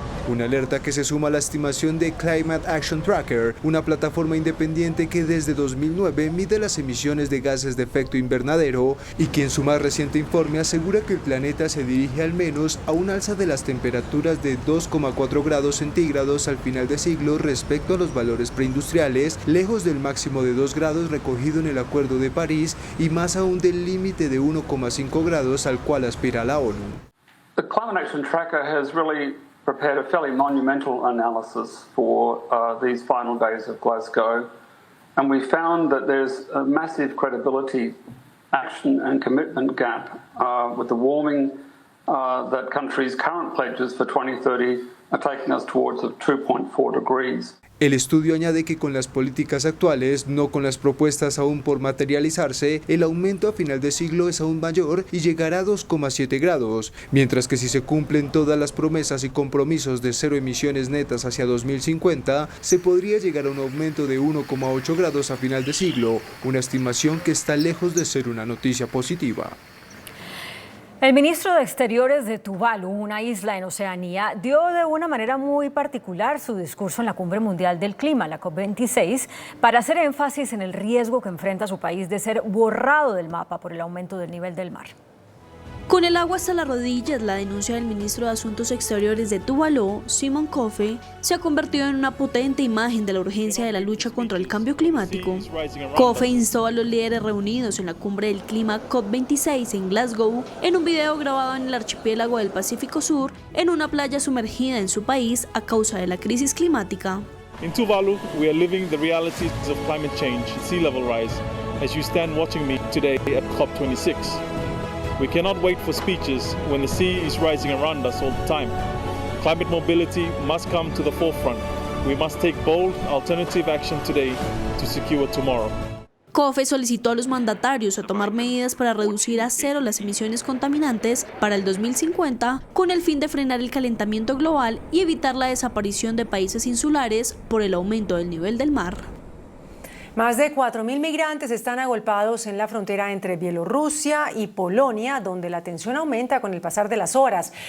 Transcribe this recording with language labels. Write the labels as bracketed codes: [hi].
[es] Una alerta que se suma a la estimación de Climate Action Tracker, una plataforma independiente que desde 2009 mide las emisiones de gases de efecto invernadero y que en su más reciente informe asegura que el planeta se dirige al menos a un alza de las temperaturas de 2,4 grados centígrados al final de siglo respecto a los valores preindustriales, lejos del máximo de 2 grados recogido en el Acuerdo de París y más aún del límite de 1,5 grados al cual aspira la ONU. [en] The Climate Action Tracker has really prepared a fairly monumental analysis for these final days of Glasgow, and we found that there's a massive credibility, action and commitment gap with the warming that countries' current pledges for 2030 are taking us towards of 2.4 degrees. [es] El estudio añade que con las políticas actuales, no con las propuestas aún por materializarse, el aumento a final de siglo es aún mayor y llegará a 2,7 grados, mientras que si se cumplen todas las promesas y compromisos de cero emisiones netas hacia 2050, se podría llegar a un aumento de 1,8 grados a final de siglo, una estimación que está lejos de ser una noticia positiva. El ministro de Exteriores de Tuvalu, una isla en Oceanía, dio de una manera muy particular su discurso en la Cumbre Mundial del Clima, la COP26, para hacer énfasis en el riesgo que enfrenta su país de ser borrado del mapa por el aumento del nivel del mar. Con el agua hasta las rodillas, la denuncia del ministro de Asuntos Exteriores de Tuvalu, Simon Kofe, se ha convertido en una potente imagen de la urgencia de la lucha contra el cambio climático. Kofe instó a los líderes reunidos en la Cumbre del Clima COP26 en Glasgow en un video grabado en el archipiélago del Pacífico Sur, en una playa sumergida en su país a causa de la crisis climática. [en] In Tuvalu, we are living the realities of climate change, sea level rise, as you stand watching me today at COP26. We cannot wait for speeches when the sea is rising around us all the time. Climate mobility must come to the forefront. We must take bold, alternative action today to secure tomorrow. [es] Kofe solicitó a los mandatarios a tomar medidas para reducir a cero las emisiones contaminantes para el 2050, con el fin de frenar el calentamiento global y evitar la desaparición de países insulares por el aumento del nivel del mar. Más de 4.000 migrantes están agolpados en la frontera entre Bielorrusia y Polonia, donde la tensión aumenta con el pasar de las horas.